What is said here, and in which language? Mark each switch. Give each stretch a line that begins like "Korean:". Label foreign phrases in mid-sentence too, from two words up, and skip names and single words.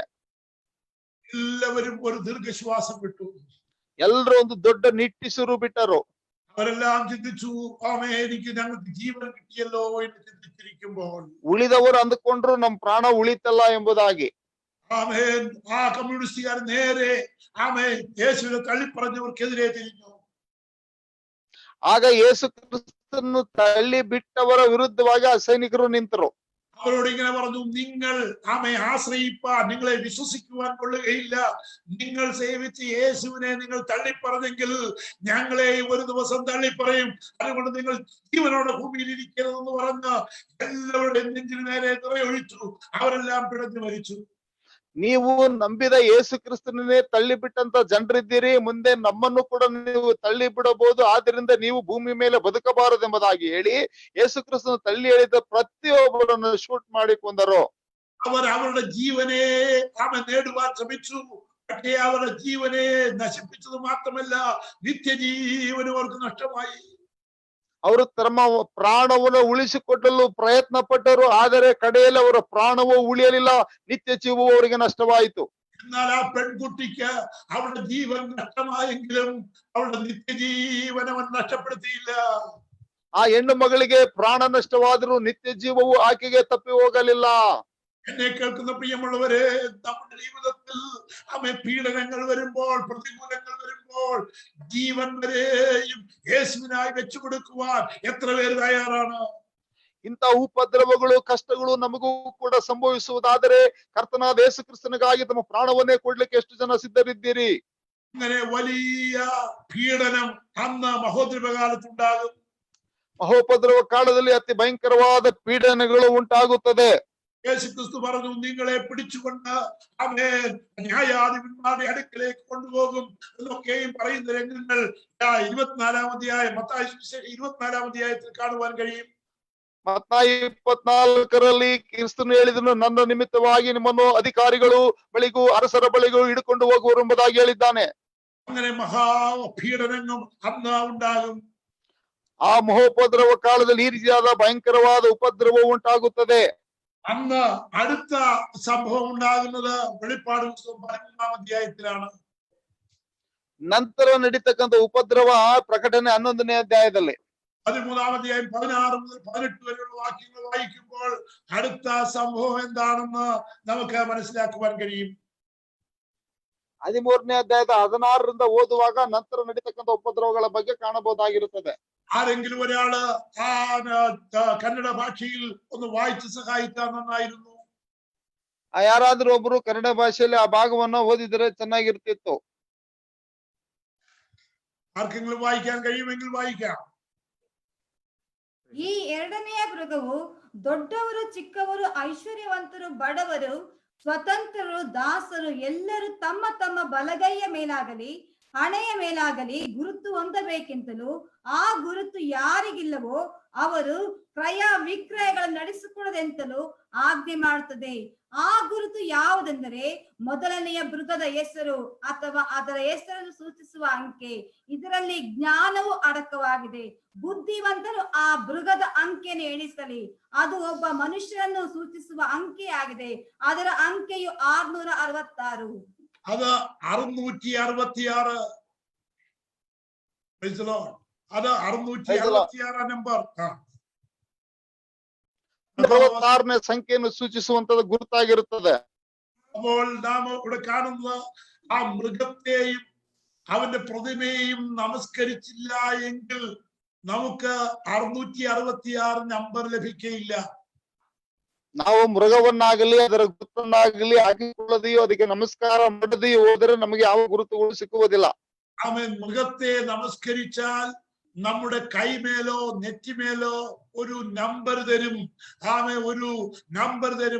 Malayalam: എല്ലാവരും ഒരു ദീർഘശ്വാസം വിട്ടു.
Kannada: ಎಲ್ಲರೂ ಒಂದು ದೊಡ್ಡ ನಿಟ್ಟಿಸಿರು ಬಿಟ್ಟರು.
Malayalam: അവരെല്ലാം ചിന്തിച്ചു, എനിക്ക് ഞങ്ങൾക്ക് ജീവൻ കിട്ടിയല്ലോ എന്ന് ചിന്തിച്ചിരിക്കുമ്പോൾ
Kannada: ಉಳಿದವರು ಅಂದುಕೊಂಡ್ರು ನಮ್ ಪ್ರಾಣ ಉಳಿತಲ್ಲ ಎಂಬುದಾಗಿ.
Malayalam: ആ കമ്മ്യൂണിസ്റ്റുകാർ നേരെ യേശുവിനെ തള്ളിപ്പറഞ്ഞവർക്കെതിരെ തിരിഞ്ഞു.
Kannada: ಆಗ ಯೇಸು ಕ್ರಿಸ್ತನ್ನು ತಳ್ಳಿ ಬಿಟ್ಟವರ ವಿರುದ್ಧವಾಗಿ ಆ ಸೈನಿಕರು ನಿಂತರು.
Malayalam: അവരോട് ഇങ്ങനെ പറഞ്ഞു, നിങ്ങൾ ആശ്രയിപ്പാൻ, നിങ്ങളെ വിശ്വസിക്കുവാൻ കൊള്ളുകയില്ല. നിങ്ങൾ സേവിച്ച് യേശുവിനെ നിങ്ങൾ തള്ളിപ്പറഞ്ഞെങ്കിൽ ഞങ്ങളെ ഒരു ദിവസം തള്ളിപ്പറയും. അതുകൊണ്ട് നിങ്ങൾ ജീവനോടെ ഭൂമിയിൽ ഇരിക്കരുതെന്ന് പറഞ്ഞ് എല്ലാവരുടെയും നെഞ്ചിന് നേരെ നിറയൊഴിച്ചു. അവരെല്ലാം പിടഞ്ഞു മരിച്ചു.
Kannada: ನೀವು ನಂಬಿದ ಯೇಸು ಕ್ರಿಸ್ತನೇ ತಳ್ಳಿ ಬಿಟ್ಟಂತ ಜನರಿದ್ದೀರಿ, ಮುಂದೆ ನಮ್ಮನ್ನು ಕೂಡ ನೀವು ತಳ್ಳಿ ಬಿಡಬಹುದು, ಆದ್ರಿಂದ ನೀವು ಭೂಮಿ ಮೇಲೆ ಬದುಕಬಾರದೆಂಬುದಾಗಿ ಹೇಳಿ ಯೇಸು ಕ್ರಿಸ್ತನ ತಳ್ಳಿ ಹೇಳಿದ ಪ್ರತಿಯೊಬ್ಬರನ್ನು ಶೂಟ್ ಮಾಡಿ ಕೊಂದರು.
Malayalam: അവരുടെ ജീവനെ നേടുവാൻ ശ്രമിച്ചു. പക്ഷേ അവരുടെ ജീവനെ നശിപ്പിച്ചത് മാത്രമല്ല, നിത്യജീവനും അവർക്ക് നഷ്ടമായി.
Kannada: ಅವರು ತಮ್ಮ ಪ್ರಾಣವನ್ನು ಉಳಿಸಿಕೊಳ್ಳಲು ಪ್ರಯತ್ನ ಪಟ್ಟರು, ಆದರೆ ಕಡೆಯಲ್ಲಿ ಅವರ ಪ್ರಾಣವೂ ಉಳಿಯಲಿಲ್ಲ, ನಿತ್ಯ ಜೀವವು ಅವರಿಗೆ ನಷ್ಟವಾಯಿತು.
Malayalam: എന്നാൽ ആ പെൺകുട്ടിക്ക് അവളുടെ ജീവൻ നഷ്ടമായെങ്കിലും അവളുടെ നിത്യജീവൻ അവൻ നഷ്ടപ്പെടുത്തിയില്ല.
Kannada: ಆ ಹೆಣ್ಣು ಮಗಳಿಗೆ ಪ್ರಾಣ ನಷ್ಟವಾದರೂ ನಿತ್ಯ ಜೀವವು ಆಕೆಗೆ ತಪ್ಪಿ ಹೋಗಲಿಲ್ಲ.
Malayalam: എന്നെ കേൾക്കുന്ന പ്രിയമുള്ളവരെ, നമ്മുടെ ജീവിതത്തിൽ പീഡനങ്ങൾ വരുമ്പോൾ, പ്രതികൂലങ്ങൾ വരുമ്പോൾ ജീവൻ വരെയും യേശുവിനായി വെച്ചു കൊടുക്കുവാൻ എത്ര പേര് തയ്യാറാണ്?
Kannada: ಇಂಥ ಉಪದ್ರವಗಳು ಕಷ್ಟಗಳು ನಮಗೂ ಕೂಡ ಸಂಭವಿಸುವುದಾದರೆ ಕರ್ತನಾದ ಯೇಸು ಕ್ರಿಸ್ತನಿಗಾಗಿ ತಮ್ಮ ಪ್ರಾಣವನ್ನೇ ಕೊಡ್ಲಿಕ್ಕೆ ಎಷ್ಟು ಜನ ಸಿದ್ಧರಿದ್ದೀರಿ?
Malayalam: അങ്ങനെ വലിയ പീഡനം അന്ന് മഹോദ്രവകാലത്തുണ്ടാകും.
Kannada: ಮಹೋಪದ್ರವ ಕಾಲದಲ್ಲಿ ಅತಿ ಭಯಂಕರವಾದ ಪೀಡನೆಗಳು ಉಂಟಾಗುತ್ತದೆ.
Malayalam: യേശു ക്രിസ്തു പറഞ്ഞു, നിങ്ങളെ പിടിച്ചുകൊണ്ട് ന്യായാധിപന്മാരുടെ അടുക്കലേക്ക് കൊണ്ടുപോകും എന്നൊക്കെയും പറയുന്ന രംഗങ്ങൾ 24-ാം അധ്യായം മത്തായി സുവിശേഷം 24-ാം അധ്യായത്തിൽ കാണുവാൻ കഴിയും.
Kannada: ಮತ್ತಾಯಿ 24ರಲ್ಲಿ ಕ್ರಿಸ್ತನು ಹೇಳಿದನು, ನನ್ನ ನಿಮಿತ್ತವಾಗಿ ನಿಮ್ಮನ್ನು ಅಧಿಕಾರಿಗಳು ಬಳಿಗೂ ಅರಸರ ಬಳಿಗೂ ಹಿಡ್ಕೊಂಡು ಹೋಗುವರು ಎಂಬುದಾಗಿ ಹೇಳಿದ್ದಾನೆ.
Malayalam: അങ്ങനെ മഹാപീഡനങ്ങൾ അന്ന് ഉണ്ടാകും.
Kannada: ಆ ಮಹೋಪದ್ರವ ಕಾಲದಲ್ಲಿ ಈ ರೀತಿಯಾದ ಭಯಂಕರವಾದ ಉಪದ್ರವ ಉಂಟಾಗುತ್ತದೆ.
Malayalam: അന്ന് അടുത്ത സംഭവം ഉണ്ടാകുന്നത് വെളിപ്പാട് പുസ്തകം 13-ാം അധ്യായത്തിലാണ്.
Kannada: ನಂತರ ನಡೀತಕ್ಕಂಥ ಉಪದ್ರವ ಪ್ರಕಟಣೆ 11ನೇ ಅಧ್ಯಾಯದಲ್ಲಿ.
Malayalam: 13-ാം അധ്യായം 16 മുതൽ 18 വരെയുള്ള വാക്യങ്ങൾ വായിക്കുമ്പോൾ അടുത്ത സംഭവം എന്താണെന്ന് നമുക്ക് മനസ്സിലാക്കുവാൻ കഴിയും.
Kannada: 13ನೇ ಅಧ್ಯಾಯದ 16ರಿಂದ ಓದುವಾಗ ನಂತರ ನಡೀತಕ್ಕಂಥ ಉಪದ್ರವಗಳ ಬಗ್ಗೆ ಕಾಣಬಹುದಾಗಿರುತ್ತದೆ.
Malayalam: ആരെങ്കിലും ഒരാള് കന്നഡ ഭാഷയിൽ ഒന്ന് വായിച്ച് സഹായിക്കാൻ നന്നായിരുന്നു.
Kannada: ಯಾರಾದ್ರೂ ಒಬ್ರು ಕನ್ನಡ ಭಾಷೆಯಲ್ಲಿ ಆ ಭಾಗವನ್ನು ಓದಿದ್ರೆ ಚೆನ್ನಾಗಿರ್ತಿತ್ತು.
Malayalam: ആർക്കെങ്കിലും വായിക്കാൻ കഴിയുമെങ്കിൽ വായിക്കാം.
Kannada: ಈ ಎರಡನೆಯ ಮೃಗವು ದೊಡ್ಡವರು ಚಿಕ್ಕವರು ಐಶ್ವರ್ಯವಂತರು ಬಡವರು ಸ್ವತಂತ್ರರು ದಾಸರು ಎಲ್ಲರೂ ತಮ್ಮ ತಮ್ಮ ಬಲಗೈಯ ಮೇಲಾಗಲಿ ಹಣೆಯ ಮೇಲಾಗಲಿ ಗುರುತು ಹೊಂದಬೇಕೆಂತಲೂ ಆ ಗುರುತು ಯಾರಿಗಿಲ್ಲವೋ ಅವರು ಕ್ರಯ ವಿಕ್ರಯಗಳನ್ನು ನಡೆಸಿಕೊಡದೆಂತಲೂ ಆಜ್ಞೆ ಮಾಡುತ್ತದೆ. ಆ ಗುರುತು ಯಾವುದೆಂದರೆ ಮೊದಲನೆಯ ಮೃಗದ ಹೆಸರು ಅಥವಾ ಅದರ ಹೆಸರನ್ನು ಸೂಚಿಸುವ ಅಂಕೆ. ಇದರಲ್ಲಿ ಜ್ಞಾನವು ಅಡಕವಾಗಿದೆ. ಬುದ್ಧಿವಂತರು ಆ ಮೃಗದ ಅಂಕೆಯನ್ನು ಎಣಿಸಲಿ. ಅದು ಒಬ್ಬ ಮನುಷ್ಯರನ್ನು ಸೂಚಿಸುವ ಅಂಕೆಯಾಗಿದೆ. ಅದರ ಅಂಕೆಯು 666.
Malayalam: അത് 666. അത് 666 നമ്പർ.
Kannada: 66ನೇ ಸಂಖ್ಯೆಯನ್ನು ಸೂಚಿಸುವಂತದ್ದು ಗುರುತಾಗಿರುತ್ತದೆ.
Malayalam: അപ്പോൾ നാം ഇവിടെ കാണുന്നത് ആ മൃഗത്തെയും അവന്റെ പ്രതിമയെയും നമസ്കരിച്ചില്ല എങ്കിൽ നമുക്ക് 666 നമ്പർ ലഭിക്കയില്ല.
Kannada: ನಾವು ಮೃಗವನ್ನಾಗಲಿ ಅದರ ಗುರುತನ್ನಾಗಲಿ ಹಾಕಿಕೊಳ್ಳದೆಯೋ ಅದಕ್ಕೆ ನಮಸ್ಕಾರ ಮಾಡದೆಯೋ ಹೋದರೆ ನಮಗೆ ಯಾವ ಗುರುತುಗಳು ಸಿಕ್ಕುವುದಿಲ್ಲ.
Malayalam: അവൻ മൃഗത്തെ നമസ്കരിച്ചാൽ നമ്മുടെ കൈമേലോ നെറ്റിമേലോ ഒരു നമ്പർ തരും. ഒരു നമ്പർ തരും.